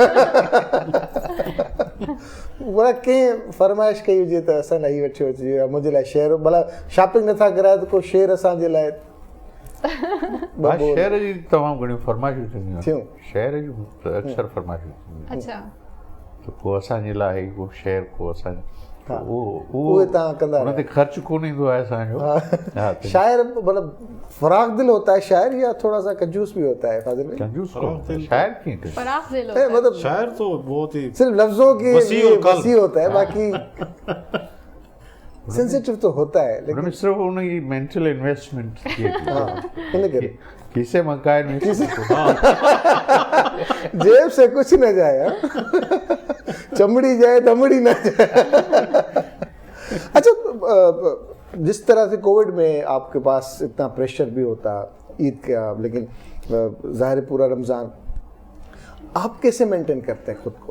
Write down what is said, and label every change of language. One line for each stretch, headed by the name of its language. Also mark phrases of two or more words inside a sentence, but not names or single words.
Sindhi: भला कंहिं फरमाइश कई हुजे त असां लाइ हीअ वठी अचिजो, मुंहिंजे लाइ शेयर, भला शॉपिंग नथा करायो त को शेयर असांजे लाइ। शहर जी तमामु घणियूं फरमाइशूं थींदियूं थियूं, शहर जूं अक्सर फरमाइशूं। अच्छा, त को असांजे लाइ को शहर को असां हा। उहो उहे तव्हां कंदा उन ते ख़र्च कोन ईंदो आहे असांजो। हा, त
Hindi: शायर मतलब फराख दिल होता है शायर या थोड़ा सा कंजूस भी होता है फाजिल भाई? कंजूस कोन होता है।
Sindhi: शायर कीअं कजे?
Hindi: फराख दिल ए, होता है। मतलब शायर तो बहुत ही सिर्फ लफ्जों की वसी और कल। वसी होता है, बाकी सेंसिटिव तो होता है
Sindhi: हुन में
Hindi: लेकिन
Sindhi: सिर्फ़ु हुन जी
English: mental investment
Sindhi: थिए थी। हाँ, इन करे खीसे मकान में
Hindi: जेब से कुछ न जाए, हाँ? चमड़ी जाए दमड़ी न जाए। अच्छा, जिस तरह से कोविड में आपके पास इतना प्रेशर भी होता ईद का, लेकिन ज़ाहिर है पूरा रमज़ान आप कैसे मेंटेन करते हैं खुद को?